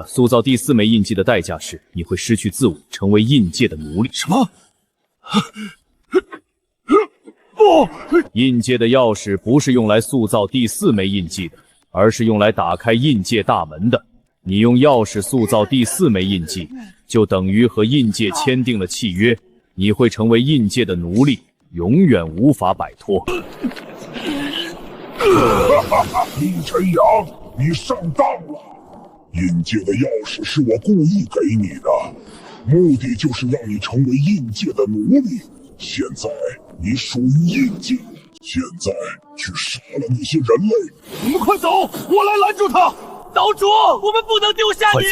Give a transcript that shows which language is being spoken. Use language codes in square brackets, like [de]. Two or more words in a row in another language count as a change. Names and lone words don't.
[zh] 塑造第4枚印記的代價是你會失去自我，成為印界的奴隸。什麼？不！印界的鑰匙不是用來塑造第4枚印記的，而是用來打開印界大門的。你用鑰匙塑造第4 枚印記，就等於和印界簽訂了契約，你會成為印界的奴隸，永遠無法擺脫。厲晨陽，你上當了！印界的鑰匙是我故意給你的，目的就是讓你成為印界的奴隸。現在你屬於印界，現在去殺了那些人類。你們快走，我來攔住他！島主，我們不能丟下你！